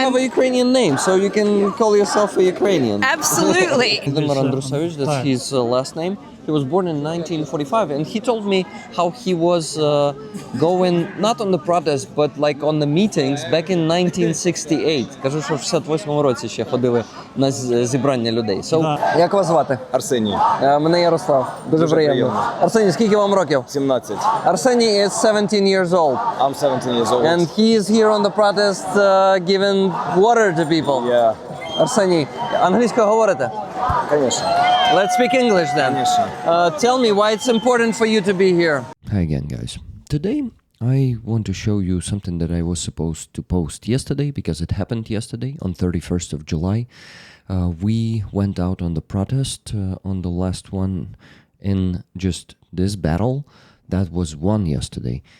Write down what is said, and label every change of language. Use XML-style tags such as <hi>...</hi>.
<en>you have a Ukrainian name, so you can call yourself a Ukrainian. Absolutely. That's his last name. He was born in 1945, and he told me how he was going not on the protests, but on the meetings back in 1968.</en> <uk>Кажу, що в 68-му році ще ходили на зібрання людей. Як вас звати? Арсеній. Мене Ярослав. Дуже приємно. Арсеній, скільки вам років? 17.</uk> <en>Arsenij is 17 years old. I'm 17 years old. And he is here on the protest giving water to people. Yeah.</en> <uk>Арсеній, англійською говорите?</uk> <ru>Конечно.</ru> <en>Let's speak English then.</en> <ru>Конечно.</ru> <en>Tell me why it's important for you to be here. Hi again, guys. Today I want to show you something that I was supposed to post yesterday because it happened yesterday on 31st of July. We went out on the protest on the last one in just this battle that was won yesterday.</en>